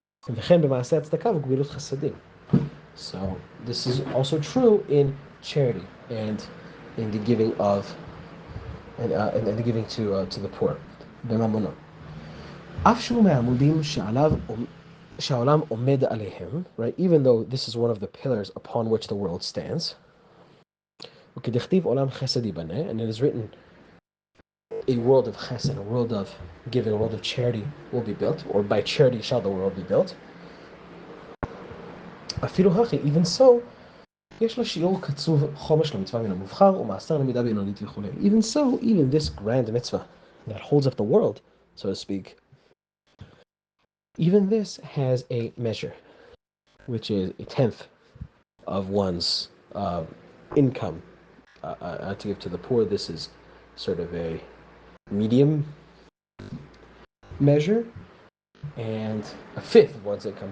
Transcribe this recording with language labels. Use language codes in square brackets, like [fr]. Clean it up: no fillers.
[he] וכן במעשה הצדקה וגמילות חסדים. [en] So this is also true in charity and in the giving of and the giving to the poor. [he] בממונו. אף שהוא מהעמודים שהעולם עומד עליהם, [en] right? Even though this is one of the pillars upon which the world stands. [he] וכדכתיב עולם חסד ייבנה, [en] and it is written, a world of chesed, a world of giving, a world of charity will be built, or by charity shall the world be built. [he] אפילו הכי, [en] even so, [he] יש לה שיעור קצוב חומש למצווה מן המובחר ומעשר למידה בינונית וכו'. [en] Even so, even this grand mitzvah that holds up the world, so to speak, even this has a measure, which is a 1/10 of one's income to give to the poor. This is sort of a medium measure, and a 1/5 of one's income.